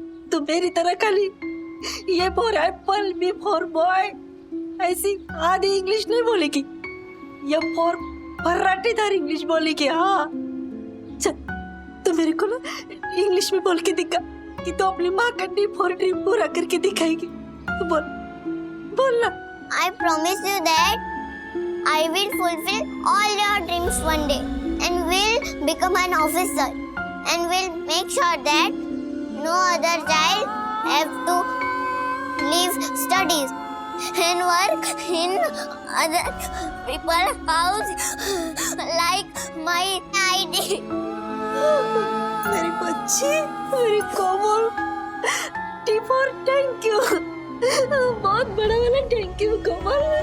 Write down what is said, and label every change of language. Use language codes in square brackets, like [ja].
[hi] तो मेरी तरह खाली [en] ये for apple, B for boy [hi] ऐसी आधी इंग्लिश नहीं बोलेगी। ये फॉर फर्राटेदार इंग्लिश बोलेगी। हाँ चल, तो मेरे को ना इंग्लिश में बोल के दिखा कि तो अपनी माँ का D4 ड्रीम पूरा करके दिखाएगी। बोल बोल ना। [en] I promise you that I will fulfill all your dreams one day and will become an officer and will make sure that no other child have to leave studies and work in other people's house like my ID. [hi] मेरी बच्ची, मेरी कोमल, D4 thank you, बहुत बड़ा वाला thank you Komal.